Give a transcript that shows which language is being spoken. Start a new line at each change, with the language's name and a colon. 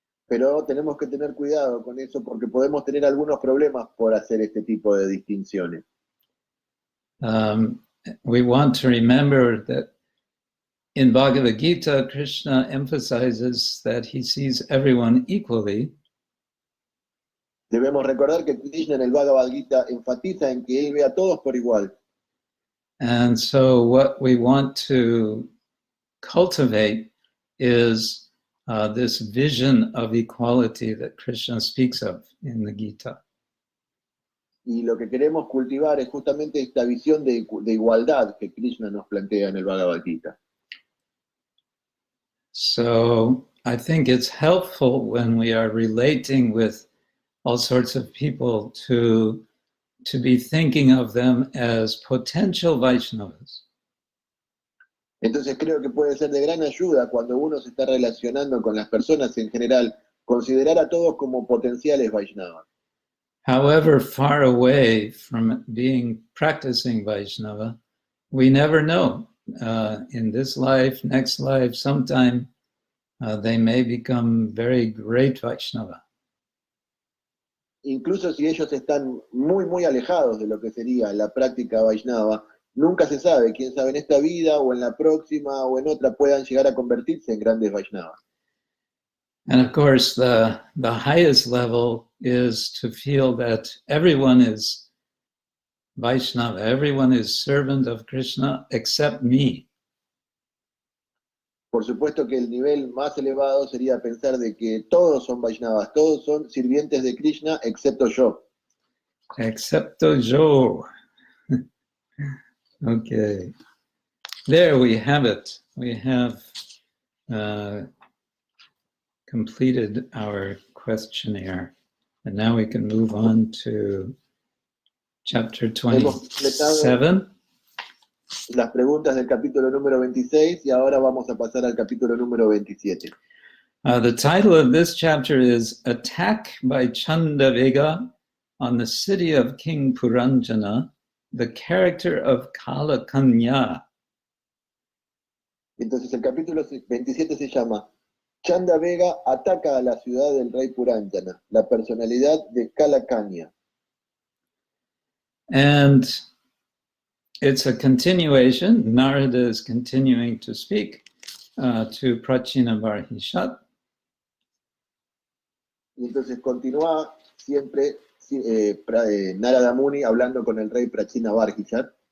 Spanish: Pero tenemos que tener cuidado con eso porque podemos tener algunos problemas por hacer este tipo de distinciones.
English: We want to remember that in Bhagavad Gita, Krishna emphasizes that he sees everyone equally.
Spanish: Debemos recordar que Krishna en el Bhagavad Gita enfatiza en que él ve a todos por igual.
English: And so what we want to cultivate is this vision of equality that Krishna speaks of in the Gita.
Spanish: Y lo que queremos cultivar es justamente esta visión de igualdad que Krishna nos plantea en el Bhagavad Gita.
English: So I think it's helpful when we are relating with all sorts of people to be thinking of them as potential Vaishnavas.
Spanish: Entonces creo que puede ser de gran ayuda cuando uno se está relacionando con las personas en general, considerar a todos como potenciales Vaishnavas.
English: However far away from being practicing Vaishnava, we never know. In this life, next life, sometime they may become very great Vaishnava.
Spanish: Incluso si ellos están muy, muy alejados de lo que sería la práctica Vaishnava, nunca se sabe, quién sabe en esta vida o en la próxima o en otra puedan llegar a convertirse en grandes Vaishnavas.
English: And of course, the highest level is to feel that everyone is Vaishnava, everyone is servant of Krishna except me.
Spanish: Por supuesto que el nivel más elevado sería pensar de que todos son Vaishnavas, todos son sirvientes de Krishna excepto yo. Excepto yo.
English: Okay. There we have it. We have completed our questionnaire. And now we can move on to chapter 27.
Spanish: Las preguntas del capítulo número 26 y ahora vamos a pasar al capítulo número 27.
English: The title of this chapter is Attack by Chandavega on the City of King Puranjana, the Character of Kala Kanya.
Spanish: Entonces el capítulo 27 se llama Chandavega ataca a la ciudad del rey Puranjana, la personalidad de Kala Kanya.
English: And it's a continuation. Narada is continuing to speak to Prachina Barhishat.
Spanish: Y entonces continúa siempre Narada Muni hablando con el rey Prachina Barhishat.